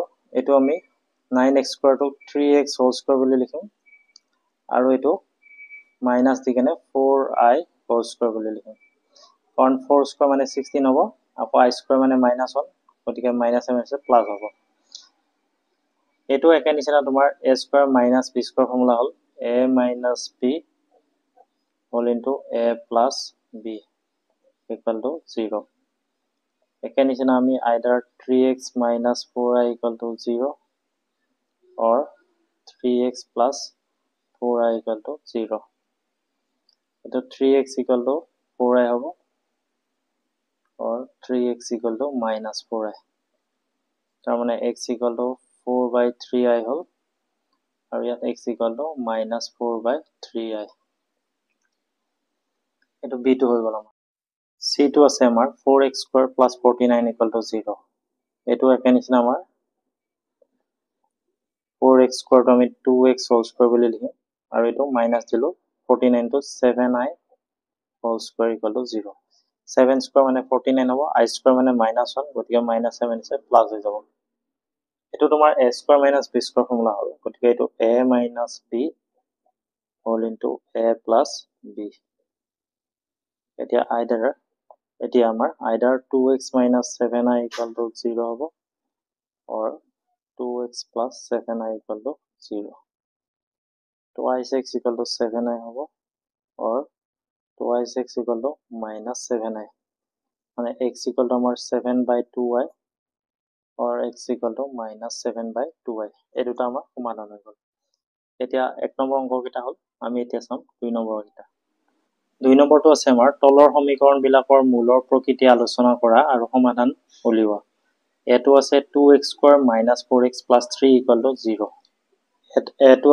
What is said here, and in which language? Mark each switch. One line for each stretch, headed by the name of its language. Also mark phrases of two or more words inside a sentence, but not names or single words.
Assamese: এইটো আমি 9x² টো 3x² বুলি লিখিম, আৰু এইটো মাইনাছ দি কেনে 4i² বুলি লিখিম, কাৰণ 4² মানে 16 হ'ব, আকৌ i² মানে -1, গতিকে -1 প্লাছ হ'ব। এইটো একে নিচিনা তোমাৰ a² - b² ফৰ্মুলা হ'ল a - b * a + b = 0। একে নিচিনা আমি either 3x - 4i = 0 or 3x + 4i = 0। এইটো 3x = 4i হ'ব, or 3x = -4i। তাৰমানে x = 4/3i হ'ল, আৰু ইয়াত x = -4/3i। এইটো b টো হৈ গ'ল আমাৰ। c2 আছে আমাৰ 4x² + 49 = 0 এটো একে নিচিনা আমাৰ 4x² টো আমি 2x² বুলি লিখিম আৰু এটো মাইনাস দিলো 49 টো 7i² = 0 7² মানে 49 হ'ব i² মানে -1 গতিকে -7 আছে প্লাস হৈ যাব এটো তোমাৰ a² - b² ফৰ্মুলা হ'ল গতিকে এটো a - b
English: whole into
Assamese: a plus b এতিয়া আমাৰ either 2x minus 7i = 0 হ'ব or 2x plus 7i = 0 twice x = 7i হ'ব
English: or twice
Assamese: x = -7i মানে x = আমাৰ 7/2i or x = -7/2i এই দুটা আমাৰ সমাধান হৈ গ'ল এতিয়া 1 নম্বৰ অংক কিটা হ'ল আমি এতিয়া চাম 2 নম্বৰ কিটা 2 নম্বৰটো আছে আমাৰ তলৰ সমীকৰণবিলাকৰ মূলৰ প্ৰকৃতি আলোচনা কৰা আৰু সমাধান উলিওৱা এটো আছে 2x² - 4x + 3 = 0 এটো